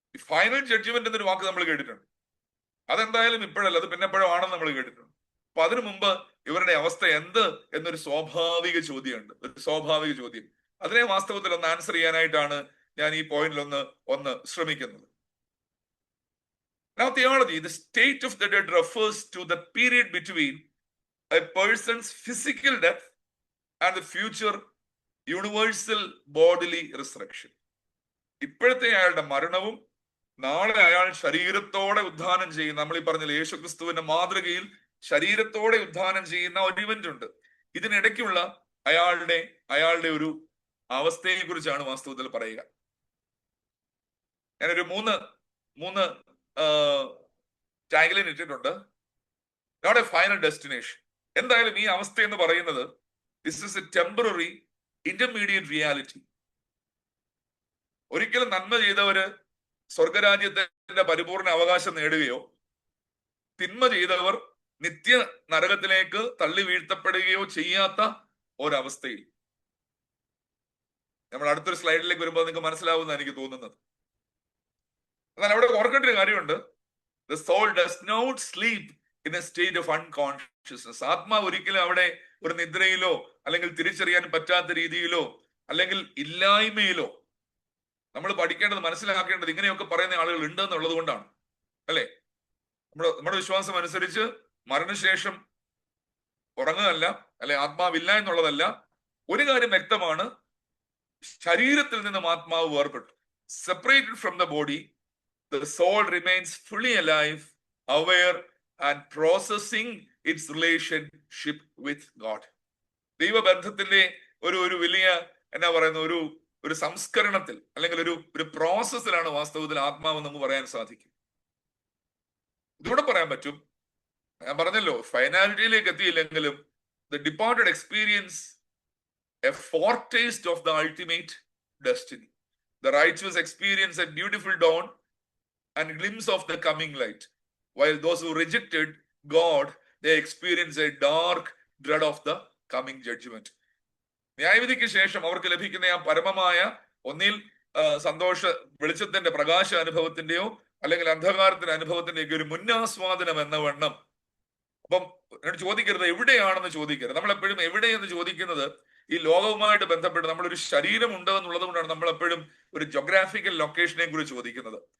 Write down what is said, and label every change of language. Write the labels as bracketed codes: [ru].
[ml] Final judgement എന്നൊരു വാക്ക് നമ്മൾ കേട്ടിട്ടുണ്ട്. അതെന്തായാലും ഇപ്പോഴല്ല, അത് പിന്നെ എപ്പോഴും ആണെന്ന് നമ്മൾ കേട്ടിട്ടുണ്ട്. അപ്പൊ അതിനു മുമ്പ് ഇവരുടെ അവസ്ഥ എന്ത് എന്നൊരു സ്വാഭാവിക ചോദ്യമുണ്ട്, ഒരു സ്വാഭാവിക ചോദ്യം. അതിനെ വാസ്തവത്തിൽ ഒന്ന് ആൻസർ ചെയ്യാനായിട്ടാണ് ഞാൻ ഈ പോയിന്റിൽ ഒന്ന് ശ്രമിക്കുന്നത്. [en] Now theology, the state of the dead refers to the period between a person's physical death and the future universal bodily resurrection. [ml] ഇപ്പോഴത്തെ അയാളുടെ മരണവും നാളെ അയാൾ ശരീരത്തോടെ ഉദ്ധാനം ചെയ്യുന്ന, നമ്മൾ ഈ പറഞ്ഞ യേശുക്രിസ്തുവിന്റെ മാതൃകയിൽ ശരീരത്തോടെ ഉദ്ധാനം ചെയ്യുന്ന ഒരു ഇവന്റ് ഉണ്ട്. ഇതിനിടയ്ക്കുള്ള അയാളുടെ ഒരു അവസ്ഥയെ കുറിച്ചാണ് വാസ്തവത്തിൽ പറയുക. ഞാനൊരു മൂന്ന് ടാഗ്ലൈൻ ഇട്ടിട്ടുണ്ട്. [en] Not a final destination. [ml] എന്തായാലും ഈ അവസ്ഥ എന്ന് പറയുന്നത് [en] This is a temporary intermediate reality. [ml] ഒരിക്കലും നന്മ ചെയ്തവര് സ്വർഗരാജ്യത്തിന്റെ പരിപൂർണ അവകാശം നേടുകയോ തിന്മ ചെയ്തവർ നിത്യ നരകത്തിലേക്ക് തള്ളി വീഴ്ത്തപ്പെടുകയോ ചെയ്യാത്ത ഒരവസ്ഥയിൽ. നമ്മൾ അടുത്തൊരു സ്ലൈഡിലേക്ക് വരുമ്പോൾ നിങ്ങൾക്ക് മനസ്സിലാവുന്ന എനിക്ക് തോന്നുന്നത്. എന്നാൽ അവിടെ ഓർക്കേണ്ട ഒരു കാര്യമുണ്ട്, [en] the soul does not sleep in a state of unconsciousness. [ml] ആത്മാവ് ഒരിക്കലും അവിടെ ഒരു നിദ്രയിലോ അല്ലെങ്കിൽ തിരിച്ചറിയാൻ പറ്റാത്ത രീതിയിലോ അല്ലെങ്കിൽ ഇല്ലായ്മയിലോ. നമ്മൾ പഠിക്കേണ്ടത്, മനസ്സിലാക്കേണ്ടത് ഇങ്ങനെയൊക്കെ പറയുന്ന ആളുകൾ ഉണ്ട് എന്നുള്ളത് കൊണ്ടാണ്, അല്ലെ? നമ്മുടെ വിശ്വാസം അനുസരിച്ച് മരണശേഷം ഉറങ്ങുകയല്ല, അല്ലെ ആത്മാവില്ല എന്നുള്ളതല്ല. ഒരു കാര്യം വ്യക്തമാണ്, ശരീരത്തിൽ നിന്നും ആത്മാവ് വേർപെട്ടു. [en] Separated from the body, the soul remains fully alive, aware and processing its relationship with God. [ml] ദൈവബന്ധത്തിന്റെ ഒരു വലിയ എന്നാ പറയുന്ന ഒരു സംസ്കരണത്തിൽ അല്ലെങ്കിൽ ഒരു പ്രോസസ്സിലാണ് വാസ്തവത്തിൽ ആത്മാവ് നമുക്ക് പറയാൻ സാധിക്കും. ഇതോടെ പറയാൻ പറ്റും, ഞാൻ പറഞ്ഞല്ലോ, ഫൈനാലിറ്റിയിലേക്ക് എത്തിയില്ലെങ്കിലും [en] the departed experience a foretaste of the ultimate destiny. The righteous experience a beautiful dawn and glimpse of the coming light, while those who rejected God, they experience a dark dread of the coming judgment. [ml] ന്യായവിധിക്ക് ശേഷം അവർക്ക് ലഭിക്കുന്ന ആ പരമമായ ഒന്നിൽ സന്തോഷ വെളിച്ചത്തിന്റെ പ്രകാശ അനുഭവത്തിന്റെയോ അല്ലെങ്കിൽ അന്ധകാരത്തിന്റെ അനുഭവത്തിന്റെയൊക്കെ ഒരു മുന്നാസ്വാദനം എന്ന വണ്ണം. അപ്പം ചോദിക്കരുത് എവിടെയാണെന്ന് ചോദിക്കരുത്. നമ്മളെപ്പോഴും എവിടെയെന്ന് ചോദിക്കുന്നത് ഈ ലോകവുമായിട്ട് ബന്ധപ്പെട്ട് നമ്മളൊരു ശരീരം ഉണ്ട് എന്നുള്ളത് കൊണ്ടാണ് നമ്മളെപ്പോഴും ഒരു ജോഗ്രാഫിക്കൽ ലൊക്കേഷനെ കുറിച്ച് ചോദിക്കുന്നത്.